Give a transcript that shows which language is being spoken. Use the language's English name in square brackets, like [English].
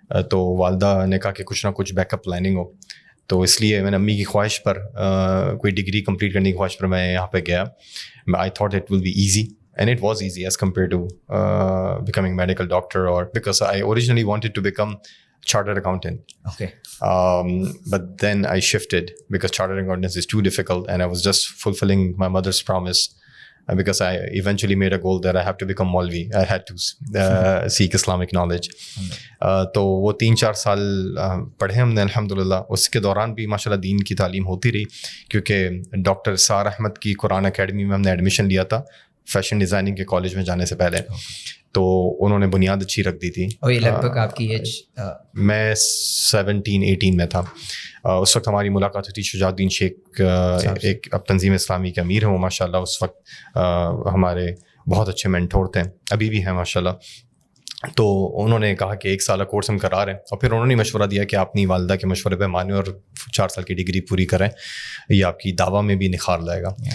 [Urdu] تو والدہ نے کہا کہ کچھ نہ کچھ بیک اپ پلاننگ ہو. تو اس لیے میں نے امی کی خواہش پر, کوئی ڈگری کمپلیٹ کرنے کی خواہش پر میں یہاں پہ گیا. [English] I thought it will be easy, and it was easy as compare to becoming medical doctor, اور because I originally wanted to become chartered accountant. Okay. But then I shifted because chartered accountancy is too difficult, and I was just fulfilling my mother's promise, because I eventually made a goal that I have to become Maulvi. I had to seek Islamic knowledge. [Urdu] تو وہ 3-4 سال پڑھے ہم نے الحمدللہ. اس کے دوران بھی ماشاءاللہ دین کی تعلیم ہوتی رہی, کیونکہ ڈاکٹر سار احمد کی قرآن اکیڈمی میں ہم نے ایڈمیشن لیا تھا فیشن ڈیزائننگ کے کالج میں جانے سے پہلے. تو انہوں نے بنیاد اچھی رکھ دی تھی. اور یہ لگ بھگ آپ کی ایج؟ میں 17-18 میں تھا. اس وقت ہماری ملاقات ہوئی تھی شجاع الدین شیخ, ایک اب تنظیم اسلامی کے امیر ہیں وہ ماشاء اللہ. اس وقت ہمارے بہت اچھے مینٹور تھے, ابھی بھی ہیں ماشاء اللہ. تو انہوں نے کہا کہ 1 سالہ کورس ہم کرا رہے ہیں, اور پھر انہوں نے مشورہ دیا کہ آپ اپنی والدہ کے مشورے پہ مانیں اور 4 سال کی ڈگری پوری کریں, یہ آپ کی دعویٰ میں بھی نکھار لائے گا.